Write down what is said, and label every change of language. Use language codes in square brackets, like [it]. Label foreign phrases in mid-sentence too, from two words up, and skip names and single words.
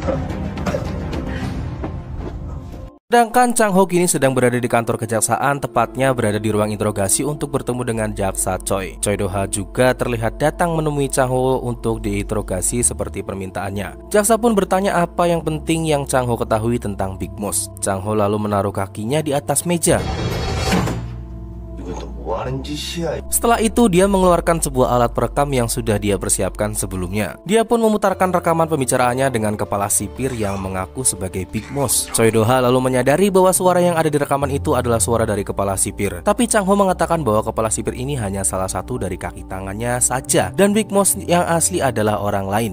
[id] Sedangkan Chang-ho kini sedang berada di kantor kejaksaan, tepatnya berada di ruang interogasi untuk bertemu dengan jaksa Choi. Choi Do-ha juga terlihat datang menemui Chang-ho untuk diinterogasi seperti permintaannya. Jaksa pun bertanya apa yang penting yang Chang-ho ketahui tentang Big Mouth. Chang-ho lalu menaruh kakinya di atas meja. [ko] 하는 짓이야? [id] Setelah itu dia mengeluarkan sebuah alat perekam yang sudah dia persiapkan sebelumnya. Dia pun memutarkan rekaman pembicaraannya dengan kepala sipir yang mengaku sebagai Big Moss. Choi Do-ha lalu menyadari bahwa suara yang ada di rekaman itu adalah suara dari kepala sipir. Tapi Chang-ho mengatakan bahwa kepala sipir ini hanya salah satu dari kaki tangannya saja dan Big Moss yang asli adalah orang lain.